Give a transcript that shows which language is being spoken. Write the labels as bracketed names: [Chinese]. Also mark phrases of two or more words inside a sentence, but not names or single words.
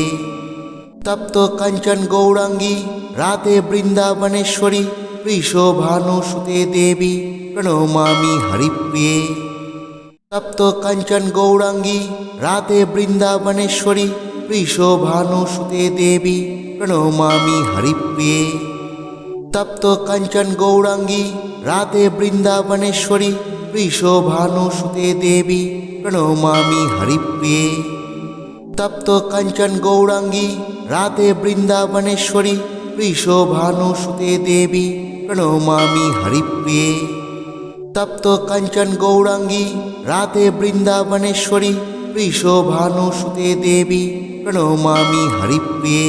[Sanskrit] তপ্ত কাঞ্চন গৌরাঙ্গী রাধে বৃন্দাবনেশ্বরী বৃষভানুসুতে দেবী প্রণমামি হরিপ্রিয়ে। তপ্ত কাঞ্চন গৌরাঙ্গী রাধে বৃন্দাবনেশ্বরী বৃষভানুসুতে দেবী প্রণমামি হরিপ্রিয়ে। তপ্ত কাঞ্চন গৌরাঙ্গী রাধে বৃন্দাবনেশ্বরী वृषभानुसुते देवी प्रणमामि हरिप्रिये। तप्त कंचन गौरांगी राधे वृंदावनेश्वरी वृषभानुसुते देवी प्रणमामि हरिप्रिये। तप्त कंचन गौरांगी राधे वृंदावनेश्वरी वृषभानुसुते देवी प्रणमामि हरिप्रिये।